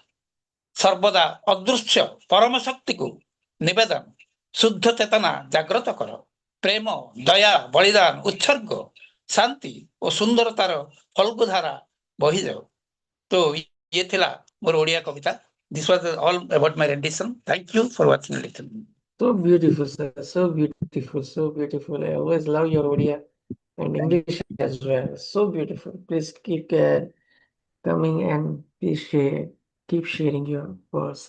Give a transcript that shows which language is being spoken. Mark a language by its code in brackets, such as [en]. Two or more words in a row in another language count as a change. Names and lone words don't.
[or] ସର୍ବଦା ଅଦୃଶ୍ୟ ପରମ ଶକ୍ତିକୁ ନିବେଦନ ଶୁଦ୍ଧ ଚେତନା ଜାଗ୍ରତ କର। ପ୍ରେମ ଦୟା ବଳିଦାନ ଉତ୍ସର୍ଗ ଶାନ୍ତି ଓ ସୁନ୍ଦରତାର ଫଲ୍ଗୁଧାରା ବହିଯାଉ। ତ ଇଏ ଥିଲା ମୋର ଓଡ଼ିଆ କବିତା। [en] This was all about my rendition. Thank you for watching and listening. So beautiful, sir. So beautiful, so beautiful. I always love your Odia and English as well. So beautiful. Please keep coming and please keep sharing your words.